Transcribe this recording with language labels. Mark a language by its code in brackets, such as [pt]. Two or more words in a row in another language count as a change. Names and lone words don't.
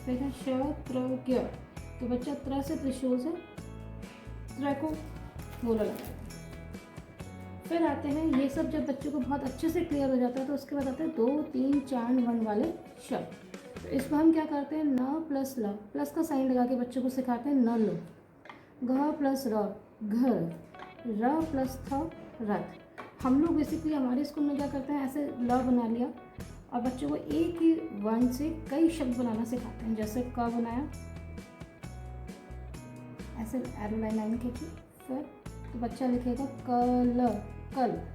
[hi] फिर है श त्र ज्ञ, तो बच्चा त्र से त्रिशूल से त्र को गोला लगाएगा। फिर आते हैं ये सब, जब बच्चों को बहुत अच्छे से क्लियर हो जाता है तो उसके बाद आते हैं 2 3 4 1 वाले शब्द। तो इसको हम क्या करते हैं, न प्लस ल, प्लस का साइन लगा के बच्चों को सिखाते हैं न लो। घ प्लस र घर, र प्लस थ रथ। हम लोग बेसिकली हमारे स्कूल में क्या करते हैं, ऐसे ल बना लिया और बच्चों को एक ही वन से कई शब्द बनाना सिखाते हैं। जैसे क बनाया, ऐसे [en] arrow line [hi] खींची, फिर तो बच्चा लिखेगा कल कल।